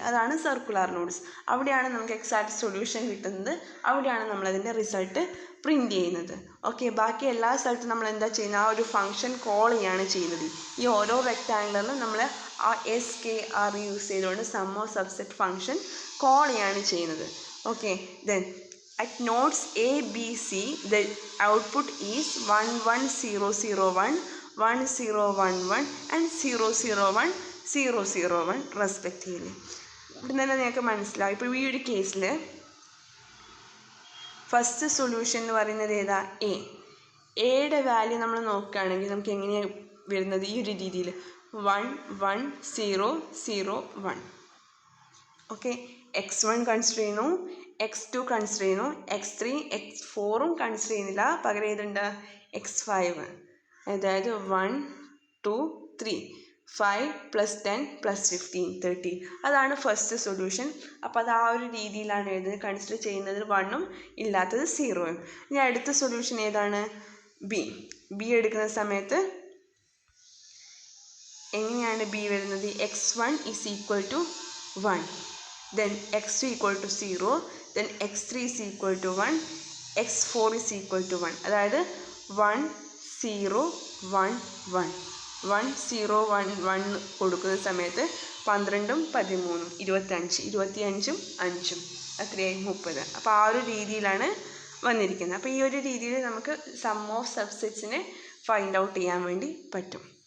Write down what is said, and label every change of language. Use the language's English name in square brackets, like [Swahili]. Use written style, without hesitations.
[Malayalam] അതാണ് circular nodes. അവിടെയാണ് നമുക്ക് എക്സാക്റ്റ് സൊല്യൂഷൻ കിട്ടുന്നത്, അവിടെയാണ് നമ്മളതിൻ്റെ റിസൾട്ട് പ്രിൻ്റ് ചെയ്യുന്നത്. ഓക്കെ, ബാക്കി എല്ലാ സ്ഥലത്തും നമ്മൾ എന്താ ചെയ്യുന്നത്? ആ ഒരു ഫംഗ്ഷൻ കോൾ ചെയ്യാണ് ചെയ്യുന്നത്. ഈ ഓരോ റെക്റ്റാങ്കുലറിലും നമ്മൾ ആ S, K, R യൂസ് ചെയ്തുകൊണ്ട് some of subset function call ചെയ്യാണ് ചെയ്യുന്നത്. [English] Okay, then at nodes A, B, C, the output is 1, 1, 0, 0, 1, 1, 0, 1, 1 and 0, 0, 1, 0, 0, 1 respectively. [Malayalam] ഇവിടെ തന്നെ നിങ്ങൾക്ക് മനസ്സിലാവും. ഇപ്പോൾ ഈ ഒരു കേസിൽ ഫസ്റ്റ് സൊല്യൂഷൻ എന്ന് പറയുന്നത് ഏതാ? എയുടെ വാല്യൂ നമ്മൾ നോക്കുകയാണെങ്കിൽ നമുക്ക് എങ്ങനെയാണ് വരുന്നത്? ഈ ഒരു രീതിയിൽ 1, 1, 0, 0, 1. ഓക്കെ, x1 കൺസിഡർ ചെയ്യുന്നു, x2 കൺസിഡർ ചെയ്യുന്നു, x3 x4ഉം കൺസിഡർ ചെയ്യുന്നില്ല, പകരം ഏതുണ്ട്? x5. അതായത് 1, 2, 3, 5 + 10 + 15 30. അതാണ് ഫസ്റ്റ് സൊല്യൂഷൻ. അപ്പോൾ അത് ആ ഒരു രീതിയിലാണ് എഴുതുന്നത്. കൺസിഡർ ചെയ്യുന്നതിൽ 1ഉം ഇല്ലാത്തത് 0ഉം. ഇനി അടുത്ത സൊല്യൂഷൻ ഏതാണ്? ബി എടുക്കുന്ന സമയത്ത് എങ്ങനെയാണ് ബി വരുന്നത്? [English] x1 is equal to 1, then x2 equal to 0, then x3 is equal to 1, x4 is equal to 1. [Malayalam] അതായത് 1, 0, 1, 1, 1, 0, 1, 1 കൊടുക്കുന്ന സമയത്ത് 12ഉം 13ഉം 25, 25ഉം 5ഉം അത്രയായി 30. അപ്പോൾ ആ ഒരു രീതിയിലാണ് വന്നിരിക്കുന്നത്. അപ്പോൾ ഈ ഒരു രീതിയിൽ നമുക്ക് സം ഓഫ് സബ്സെറ്റ്സിനെ ഫൈൻഡ് ഔട്ട് ചെയ്യാൻ വേണ്ടി പറ്റും.